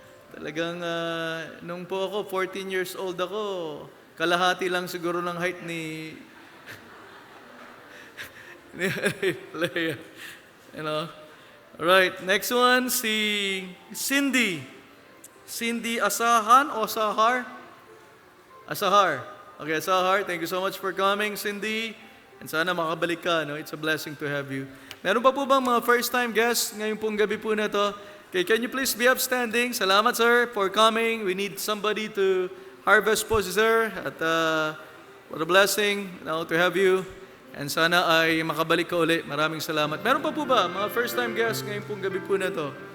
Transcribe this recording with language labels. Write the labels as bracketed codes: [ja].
[tl] Talagang, nung po ako, 14 years old ako, kalahati lang siguro ng height ni Alea. You know? [en] Alright, next one, si Cindy. Cindy Asahan o Asahar? Asahar. Okay, Asahar, thank you so much for coming, Cindy. [tl] And sana makabalik ka, no? [en] It's a blessing to have you. [tl] Meron pa po bang mga first-time guests ngayong pong gabi po na to? [en] Okay, can you please be upstanding? Salamat, sir, for coming. We need somebody to harvest po si sir. At what a blessing, to have you. [tl] And sana ay makabalik ka uli. Maraming salamat. Meron pa po ba mga first-time guests ngayong pong gabi po na to?